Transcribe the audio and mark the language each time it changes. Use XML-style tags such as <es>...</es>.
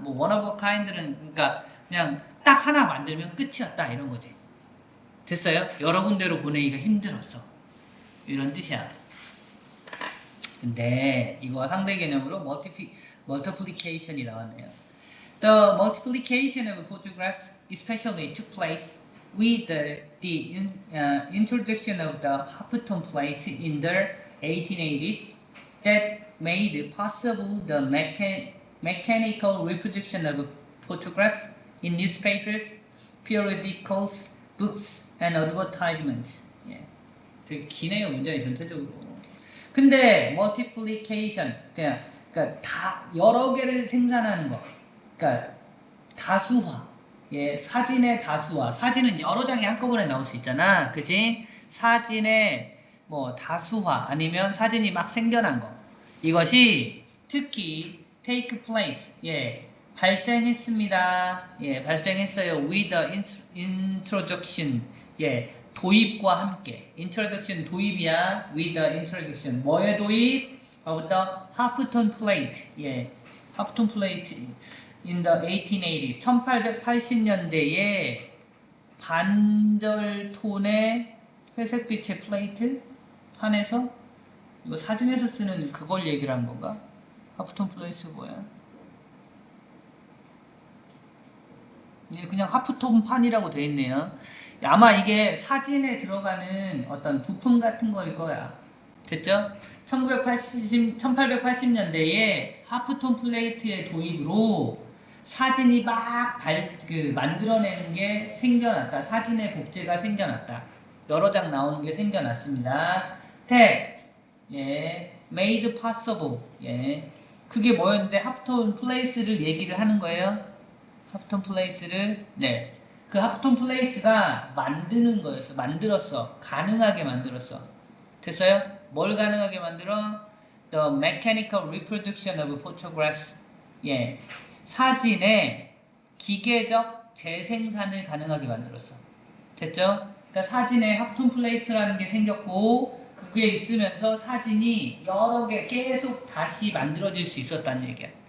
<ko>뭐</ko> <en>one of a kind</en> <ko>는 그러니까 그냥 딱 하나 만들면 끝이었다 이런 거지. 됐어요? 여러 군데로 보내기가 힘들었어. 이런 뜻이야. 근데 이거 상대 개념으로 multiplication이 나왔네요.</ko> <en>The multiplication of photographs especially took place with the introduction of the halftone plate in the 1880s that made possible the mechanical reproduction of photographs in newspapers, periodicals, books, and advertisements.</en> <ko>예. 되게 기네요, 문장이 전체적으로. 근데 multiplication, 그러니까 다 여러 개를 생산하는 거. 그러니까 다수화. 예, 사진의 다수화. 사진은 여러 장이 한꺼번에 나올 수 있잖아. 그지? 사진의 뭐 다수화 아니면 사진이 막 생겨난 거. 이것이 특히</ko> <en>take place.</en> <ko>예. 발생했습니다. 예, 발생했어요.</ko> <en>with the introduction.</en> <ko>예, 도입과 함께. introduction 도입이야.</ko> <en>with the introduction.</en> <ko>뭐의 도입? 뭐부터? halftone plate.</ko> <en>예, halftone plate in the 1880s.</en> <ko>1880년대에 반절 톤의 회색빛의 플레이트 판에서 이거 사진에서 쓰는 그걸 얘기를 한 건가? halftone plate 뭐야? 그냥 하프톤 판이라고 되어 있네요. 아마 이게 사진에 들어가는 어떤 부품 같은 거일 거야. 됐죠? 1880년대에 하프톤 플레이트의 도입으로 사진이 막 만들어내는 게 생겨났다. 사진의 복제가 생겨났다. 여러 장 나오는 게 생겨났습니다.</ko> <en>예, made possible.</en> <ko>예, 그게 뭐였는데 하프톤 플레이스를 얘기를 하는 거예요. 하프톤 플레이스를 네, 그 하프톤 플레이스가 만드는 거였어. 만들었어. 가능하게 만들었어. 됐어요? 뭘 가능하게 만들어?</ko> <en>The mechanical reproduction of photographs.</en> <ko>예, 사진의 기계적 재생산을 가능하게 만들었어. 됐죠? 그러니까 사진에 하프톤 플레이트라는 게 생겼고 그게 있으면서 사진이 여러 개 계속 다시 만들어질 수 있었다는 얘기야.</ko>